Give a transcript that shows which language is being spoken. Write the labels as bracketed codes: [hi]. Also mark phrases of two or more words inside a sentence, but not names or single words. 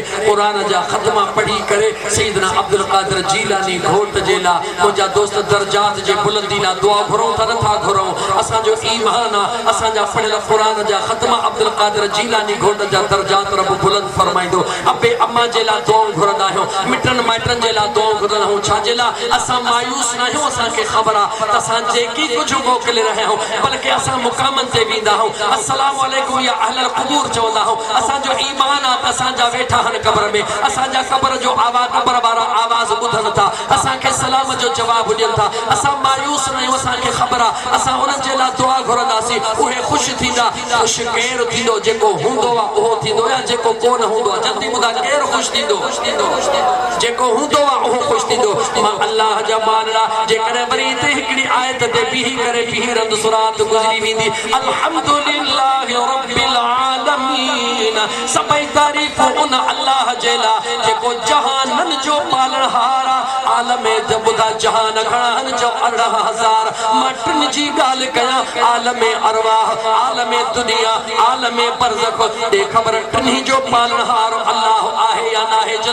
[sd] क़ुरान जा ख़त्मा पढ़ी करे सैयदना अब्दुल क़ादिर जीलानी घोट जे लाइ मुंहिंजा दोस्त दर्जात जे बुलंदी लाइ दुआ घुरूं था नथा घुरूं असांजो ईमान आहे असांजा पढ़ियल क़ुरान जा ख़त्मा अब्दुल क़ादिर जीलानी घोट जा दर्जात रब बुलंद फरमाइंदो अबे अम्मा जे लाइ दुआऊं घुरंदा आहियूं मिटनि माइटनि जे लाइ दुआऊं घुरंदा आहियूं छा जे लाइ असां मायूस न आहियूं असांखे ख़बर आहे त असां जेकी कुझु मोकिले रहिया आहियूं बल्कि असां मुक़ामनि ते वेंदा आहियूं [ar] السلام عليكم يا أهل القبور [sd] चवंदा आहियूं असांजो ईमान आहे त असांजा वेठा आहिनि क़ब्र में असांजा क़ब्र जो आवाज़ क़ब्र वारा आवाज़ ॿुधनि था असांखे सलाम जो जवाबु ॾियनि था असां मायूस न आहियूं असांखे ख़बर आहे असां उन्हनि जे लाइ दुआ घुरंदासीं उहे ख़ुशि थींदा ख़ुशि केरु थींदो जेको हूंदो आहे उहो थींदो या जेको कोन हूंदो आहे जल्दी ॿुधा केरु ख़ुशि थींदो जेको हूंदो आहे उहो ख़ुशि थींदो मां अल्लाह जा मानड़ा जेकॾहिं वरी हिते हिकिड़ी आयत ते बीही करे बीही रंद सुरात गुज़री वेंदी [ar] الحمد لله رب العالمين [sd] सभई तारीफ़ उन अल्लाह जे लाइ जेको जहाननि जो पालनहार आहे आलम त ॿुधा जहान घणा आहिनि जो 18,000 मां टिनि जी ॻाल्हि कयां आलम अरवाह आलम दुनिया आलम बरज़ख दे ख़बर टिनी जो पालनहार अल्लाह आहे या न आहे